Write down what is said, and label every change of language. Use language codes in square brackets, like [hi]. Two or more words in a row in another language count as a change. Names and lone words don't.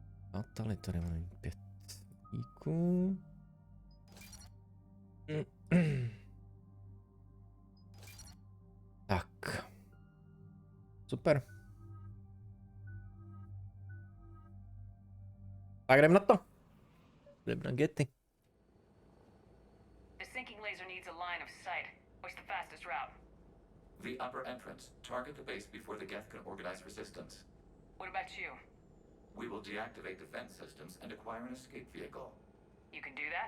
[cs] A tady máme 5 díků. Tak. Super. Tak jdem na to. Jdem na gety. [en] The sinking laser needs a line of sight. What's the fastest route? The upper entrance. Target the base before the Geth can organize resistance. What about you? We will deactivate defense systems and acquire an escape vehicle. You can do that?